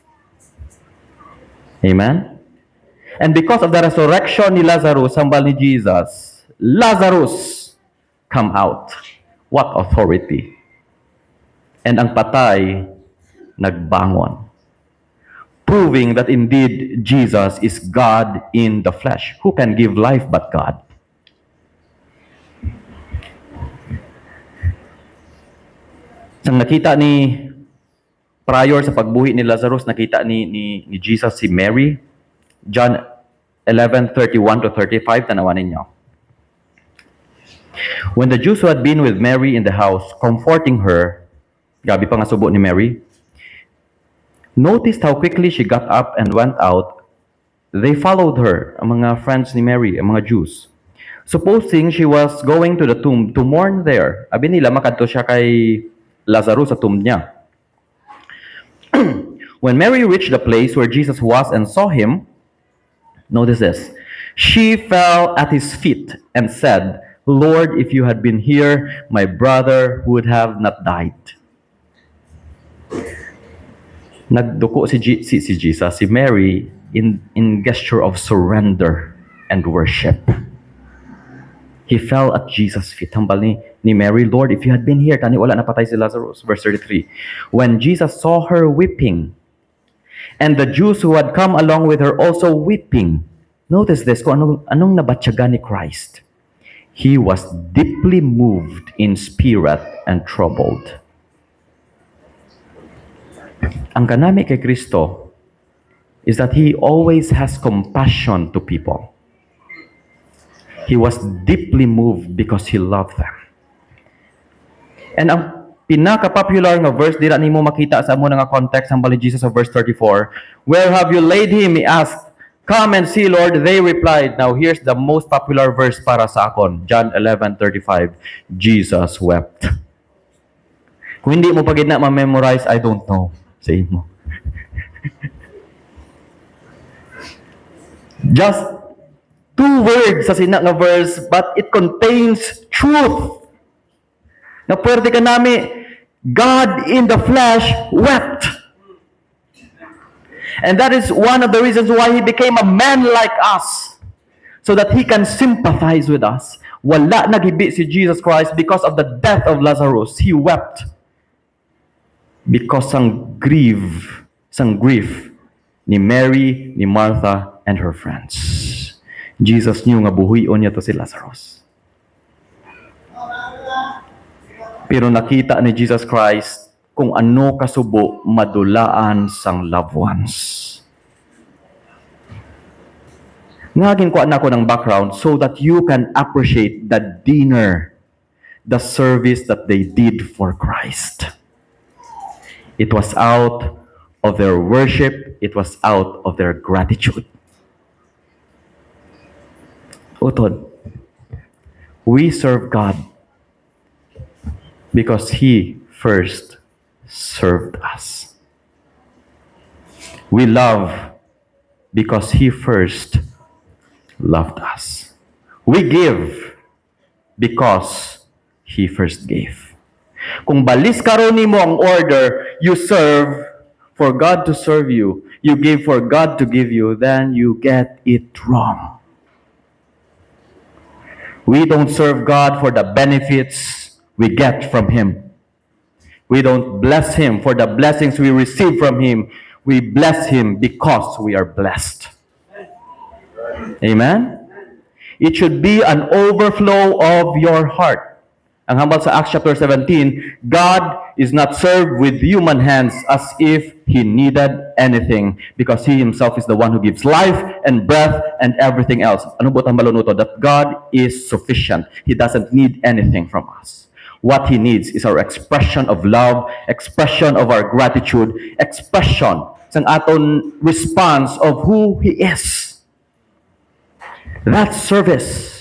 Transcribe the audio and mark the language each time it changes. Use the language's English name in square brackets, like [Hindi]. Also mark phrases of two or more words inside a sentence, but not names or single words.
[English] Amen? And because of the resurrection [Hiligaynon] ni Lazarus, hambal ni Jesus, [English] Lazarus, come out. What authority? [Hiligaynon] And ang patay, nagbangon. [English] Proving that indeed Jesus is God in the flesh. Who can give life but God? [Hiligaynon] Sang nakita ni prior sa pagbuhi ni Lazarus, nakita ni Jesus si Mary. John 11:31 to 35, tanawan ninyo. [English] When the Jews who had been with Mary in the house, comforting her, [Hiligaynon] gabi pa nga subo ni Mary, [English] noticed how quickly she got up and went out. They followed her, [Hiligaynon] ang mga friends ni Mary, ang mga Jews. [English] Supposing she was going to the tomb to mourn there. [Hiligaynon] Abi nila, makadto siya kay Lazarus sa tomb niya. [English] When Mary reached the place where Jesus was and saw him, notice this, she fell at his feet and said, Lord, if you had been here, my brother would have not died. [Hiligaynon] Nagduko si Jesus, si Mary, [English] in gesture of surrender and worship. He fell at Jesus' feet. [Hiligaynon] Hambal ni Mary, [English] Lord, if you had been here, [Hiligaynon] tani wala napatay si Lazarus. Verse 33. [English] When Jesus saw her weeping, and the Jews who had come along with her also weeping, notice this, [Hiligaynon] kung anong nabatyaga ni Christ. [English] He was deeply moved in spirit and troubled. [Hiligaynon] Ang kanami kay Kristo [English] is that He always has compassion to people. He was deeply moved because He loved them. [Hiligaynon] And ang pinaka-popular nga verse, dira nimo makita sa amo nga context, ang bali Jesus of verse 34, [English] where have you laid him? He asked. Come and see, Lord. They replied. Now, here's the most popular verse [Hiligaynon] para sa akon. John 11:35. [English] Jesus wept. [Hiligaynon] Kung hindi mo pagid na ma-memorize, [English] I don't know. Say [Hiligaynon] mo. [English] Just 2 words [Hiligaynon] sa sina nga verse, [English] but it contains truth. [Hiligaynon] Na pwede ka nami, [English] God in the flesh wept. And that is one of the reasons why He became a man like us. So that He can sympathize with us. [Hiligaynon] Wala naghibi si [English] Jesus Christ because of the death of Lazarus. He wept. Because [Hiligaynon] sang grief ni Mary, ni Martha, [English] and her friends. Jesus knew [Hiligaynon] nga buhuyon niya to si Lazarus. Pero nakita ni Jesus Christ kung ano kasubo madulaan sang [English] loved ones. [Hiligaynon] Ngagin ko anak ko ng [English] background so that you can appreciate the dinner, the service that they did for Christ. It was out of their worship, it was out of their gratitude. Utod, we serve God because He first served us. We love because He first loved us. We give because He first gave. [Hiligaynon] Kung balis karon nimo ang [English] order, you serve for God to serve you, you give for God to give you, then you get it wrong. We don't serve God for the benefits we get from Him. We don't bless Him for the blessings we receive from Him. We bless Him because we are blessed. Amen? It should be an overflow of your heart. [Hiligaynon] Ang hambal sa [English] Acts chapter 17, God is not served with human hands as if He needed anything because He Himself is the one who gives life and breath and everything else. [Hiligaynon] Ano ba ang balunuto? [English] That God is sufficient. He doesn't need anything from us. What He needs is our expression of love, expression of our gratitude, expression [Hiligaynon] sang aton [English] response of who He is. That's service.